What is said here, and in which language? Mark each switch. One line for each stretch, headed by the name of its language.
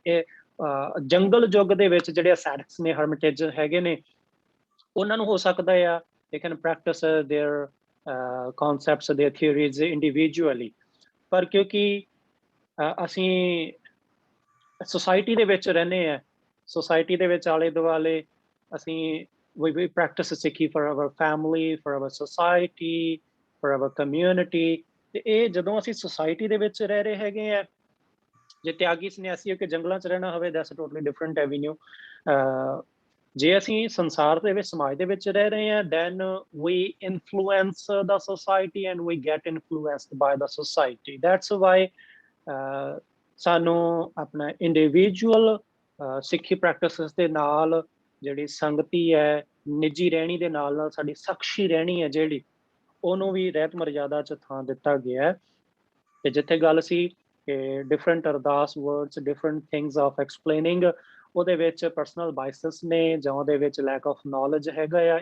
Punjabi: ਇਹ ਜੰਗਲ ਯੁੱਗ ਦੇ ਵਿੱਚ ਜਿਹੜੇ ਅਸੈਟਿਕਸ ਨੇ, ਹਰਮਿਟੇਜ ਹੈਗੇ ਨੇ, ਉਹਨਾਂ ਨੂੰ ਹੋ ਸਕਦਾ ਆ
English: they can practice their concepts, their theories individually,
Punjabi: ਪਰ ਕਿਉਂਕਿ ਅਸੀਂ ਸੁਸਾਇਟੀ ਦੇ ਵਿੱਚ ਰਹਿੰਦੇ ਆ, ਸੁਸਾਇਟੀ ਦੇ ਵਿੱਚ ਆਲੇ ਦੁਆਲੇ ਅਸੀਂ
English: we practice Sikhi for our family, for our society, for our community।
Punjabi: ਤੇ ਇਹ ਜਦੋਂ ਅਸੀਂ ਸੁਸਾਇਟੀ ਦੇ ਵਿੱਚ ਰਹਿ ਰਹੇ ਹੈਗੇ ਆ, ਜੇ ਤਿਆਗੀ ਸੰਨਿਆਸੀ ਹੋ ਕੇ ਜੰਗਲਾਂ 'ਚ ਰਹਿਣਾ ਹੋਵੇ,
English: That's totally different avenue.
Punjabi: ਜੇ ਅਸੀਂ ਸੰਸਾਰ ਦੇ ਵਿੱਚ, ਸਮਾਜ ਦੇ ਵਿੱਚ ਰਹਿ ਰਹੇ ਹਾਂ,
English: then we influence the society
Punjabi: and we get influenced by the society. That's why ਸਾਨੂੰ ਆਪਣਾ ਇੰਡੀਵਿਜੂਅਲ ਸਿੱਖੀ ਪ੍ਰੈਕਟਿਸਿਸ ਦੇ ਨਾਲ ਜਿਹੜੀ ਸੰਗਤੀ ਹੈ, ਨਿੱਜੀ ਰਹਿਣੀ ਦੇ ਨਾਲ ਨਾਲ ਸਾਡੀ ਸਖਸ਼ੀ ਰਹਿਣੀ ਹੈ ਜਿਹੜੀ, ਉਹਨੂੰ ਵੀ ਰਹਿਤ ਮਰਜ਼ਾਦਾ 'ਚ ਥਾਂ ਦਿੱਤਾ ਗਿਆ। ਤੇ ਜਿੱਥੇ ਗੱਲ ਸੀ ਕਿ
English: different ardas words, different things of explaining,
Punjabi: ਉਹਦੇ ਵਿੱਚ ਪਰਸਨਲ ਬਾਇਸਸ ਨੇ ਜਾਂ ਉਹਦੇ ਵਿੱਚ
English: lack of knowledge
Punjabi: ਹੈਗਾ ਆ।